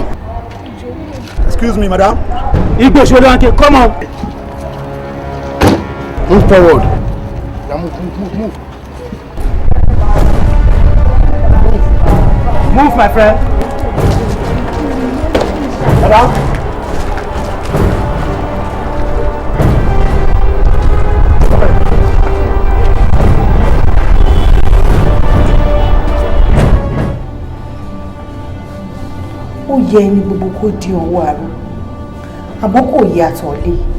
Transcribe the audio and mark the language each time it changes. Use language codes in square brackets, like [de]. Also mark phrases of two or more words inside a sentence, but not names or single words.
[en] Excuse me, madam. Igbo Sholanke, come on. Move forward. Move. Move, my friend. Madam. [yo] Ó yẹ ẹni gbogbo kó di ọwọ́ àrò àmọ́ kò yẹ àtọ̀lé.